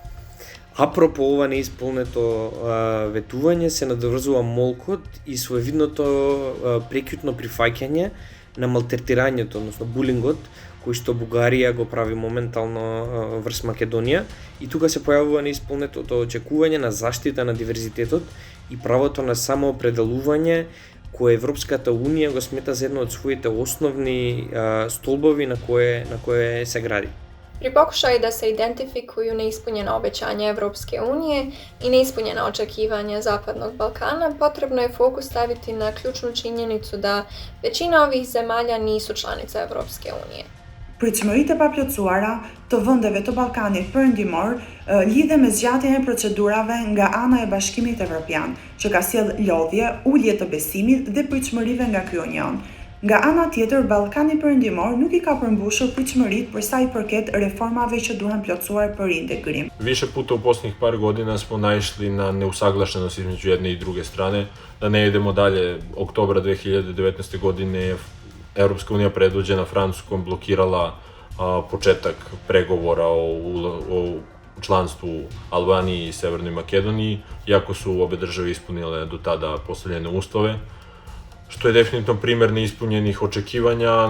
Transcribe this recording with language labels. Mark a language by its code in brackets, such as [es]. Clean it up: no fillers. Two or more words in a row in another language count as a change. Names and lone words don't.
[mk] Апропо ова неисполнето ветување се надврзува молкот и своевидното прекјутно прифаќање на малтретирањето, односно булингот, кој што Бугарија го прави моментално врз Македонија, и тука се појавува неисполнетото очекување на заштита на диверзитетот и правото на самоопределување, кое Европската Унија го смета за едно од своите основни столбови на кое се гради. [bs] Pri pokušaju da se identifikuju neispunjena obećanja Evropske unije i neispunjena očekivanja Zapadnog Balkana, potrebno je fokus staviti na ključnu činjenicu da većina ovih zemalja nisu članice Evropske unije. [sq] Pritshmëritë e paplotësuara të vendeve të Ballkanit Perëndimor lidhe me zgjatjen e procedurave nga ana e Bashkimit Evropian, që ka sjell lodhje, ulje të besimit dhe pritshmërive nga ky union. Nga ana tjetër, Ballkani Perëndimor nuk I ka përmbushur pritshmëritë për sa I përket reformave që duhen plotësuar për integrim. [bs] Više puta u posljednjih par godina smo naišli na neusaglašenost između jedne I druge strane. [sr] Da ne idemo dalje, oktobra 2019. godine je Europska unija predvođena Francuskom blokirala početak pregovora o članstvu Albaniji I Severnoj Makedoniji, iako su obe države ispunile do tada postavljene uslove, što je definitivno primer neispunjenih očekivanja.